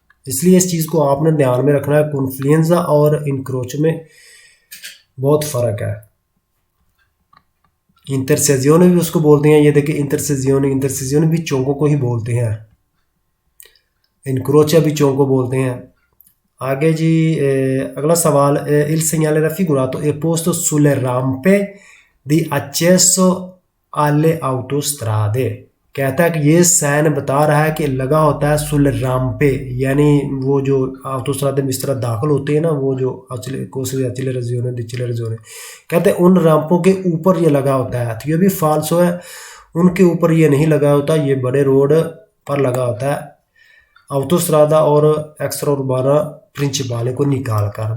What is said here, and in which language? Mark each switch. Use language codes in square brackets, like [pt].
[hi] इसलिए इस चीज़ को आपने ध्यान में रखना है। कॉन्फ्लुएंजा और इनक्रोच में बहुत फ़र्क है। इंटरसेजियोन भी उसको बोलते हैं। ये देखिए, इंटरसेजियोन भी चौकों को ही बोलते हैं, इनक्रोचा भी चौकों को बोलते हैं। आगे जी अगला सवाल, [it] il segnale raffigurato è posto sulle rampe di accesso alle autostrade, [hi] कहता है कि ये साइन बता रहा है कि लगा होता है सुल राम्पे, यानी वो जो ऑटोस्ट्रादा में इस तरह दाखिल होते हैं ना, वो जो कोसे अचले रजियोने दिचले रजियोने, कहते हैं उन राम्पों के ऊपर ये लगा होता है। तो ये भी फाल्सो है, उनके ऊपर ये नहीं लगा होता, ये बड़े रोड पर लगा होता है ऑटोस्ट्रादा और एक्स्ट्रा उर्बाना प्रिंसिपाले को निकाल कर।